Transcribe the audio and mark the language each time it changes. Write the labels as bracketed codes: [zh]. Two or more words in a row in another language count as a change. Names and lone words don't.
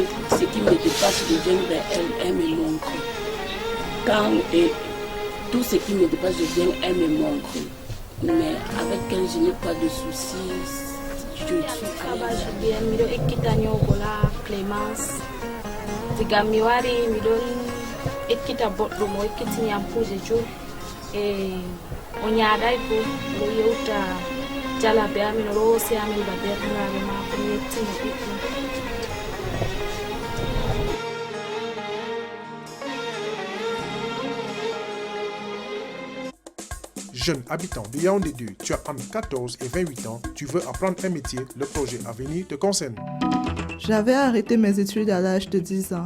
[fr] Ce qui me dépasse, je viens vers elle, elle me montre. Tout ce qui me dépasse, je viens, elle me montre. Mais avec elle, je n'ai pas de soucis. Je suis à Clémence. [ff] Tigami wari midon ekkita boɗɗum o ekkitini am kuje joyi e o ñaaɗay bo o yewta jalabe amin o roosi amin ba berniraɓe mako mi yettimo ɗuɗɗum. [fr] Jeune habitant de Yaoundé 2, tu as entre 14 et 28 ans, tu veux apprendre un métier, le projet à venir te concerne. J'avais arrêté mes études à l'âge de 10 ans.